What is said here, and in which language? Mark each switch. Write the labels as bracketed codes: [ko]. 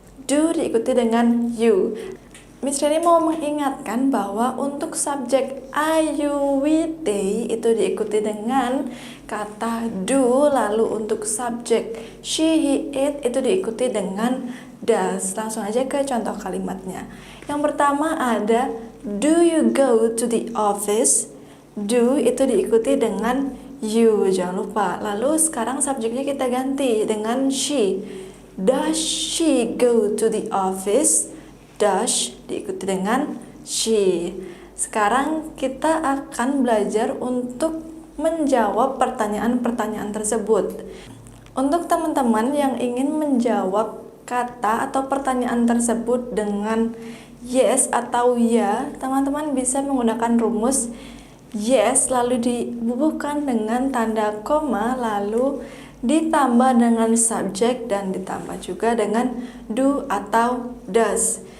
[id] Do diikuti dengan you. Miss Reni mau mengingatkan bahwa untuk subjek I, you, we, they itu diikuti dengan kata do, lalu untuk subjek she, he, it itu diikuti dengan does. Langsung aja ke contoh kalimatnya. Yang pertama ada [en] do you go to the office? [id] Do itu diikuti dengan you, jangan lupa. Lalu sekarang subjeknya kita ganti dengan she. [en] Does she go to the office? [id] Does diikuti dengan she. Sekarang kita akan belajar untuk menjawab pertanyaan-pertanyaan tersebut. Untuk teman-teman yang ingin menjawab kata atau pertanyaan tersebut dengan yes atau ya, teman-teman bisa menggunakan rumus yes lalu dibubuhkan dengan tanda koma, lalu ditambah dengan subjek dan ditambah juga dengan do atau does.